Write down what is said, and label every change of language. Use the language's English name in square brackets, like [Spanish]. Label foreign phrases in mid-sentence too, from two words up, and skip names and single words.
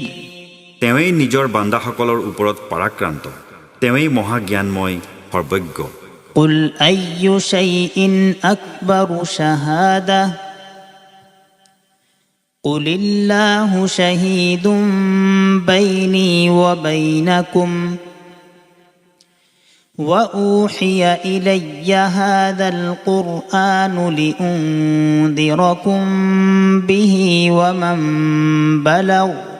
[Assamese] তেওঁৱেই নিজৰ বান্দাসকলৰ ওপৰত পৰাক্ৰান্ত, তেওঁৱেই মহাজ্ঞানময় সৰ্বজ্ঞ। [Arabic] قل أي شيء أكبر شهادة قل الله شهيد بيني وبينكم وأوحي إلي هذا القرآن لأنذركم به ومن بلغ